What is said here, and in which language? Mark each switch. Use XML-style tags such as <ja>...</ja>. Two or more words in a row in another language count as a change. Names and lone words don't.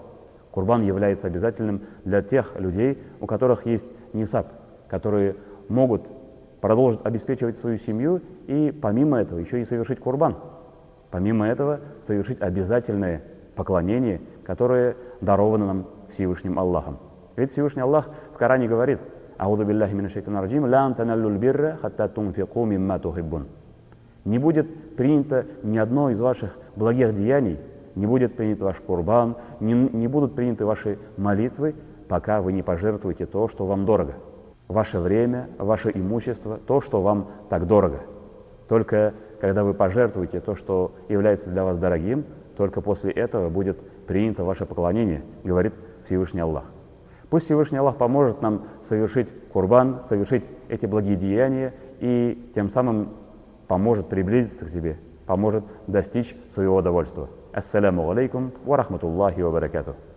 <ru>Курбан является обязательным для тех людей, у которых есть нисаб, которые могут продолжить обеспечивать свою семью и помимо этого еще и совершить курбан. Помимо этого совершить обязательное поклонение, которое даровано нам Всевышним Аллахом. Ведь Всевышний Аллах в Коране говорит:</ru> <ar>«أعوذ بالله من الشيطان الرجيم، لن تنالوا البر حتى تنفقوا مما تحبون».</ar> <ru>Не будет принято ни одно из ваших благих деяний, не будет принят ваш курбан, не будут приняты ваши молитвы, пока вы не пожертвуете то, что вам дорого. Ваше время, ваше имущество, то, что вам так дорого. Только когда вы пожертвуете то, что является для вас дорогим, только после этого будет принято ваше поклонение, говорит Всевышний Аллах. Пусть Всевышний Аллах поможет нам совершить курбан, совершить эти благие деяния и тем самым поможет приблизиться к себе, поможет достичь своего удовольствия.</ru> <ar>السلام عليكم ورحمة الله وبركاته.</ar>